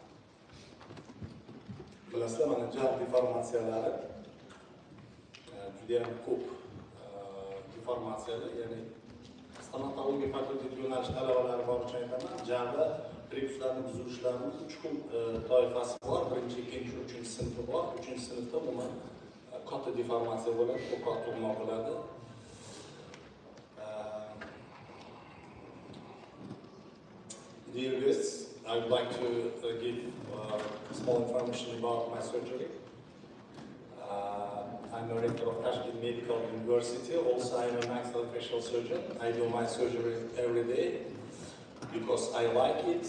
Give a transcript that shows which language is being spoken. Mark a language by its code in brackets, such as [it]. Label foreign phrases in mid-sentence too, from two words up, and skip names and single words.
[uz] Bilasizlar, mana jag' deformatsiyalari juda ham ko'p deformatsiyalar, ya'ni stomatologiya fakulteti yo'nalish talabalari bor uchun aytaman, jag'da prepuslarni buzilishlarining 3 xil toifasi bor. Birinchi, ikkinchi, uchinchi sinfi bor. Uchinchi sinfda umuman katta deformatsiya bo'ladi, ko'proq tug'ma bo'ladi. [en] Dear guests, I would like to give small information about my surgery. I'm a rector of Tashkent Medical University. Also, I'm a maxillofacial surgeon. I do my surgery every day because I like it.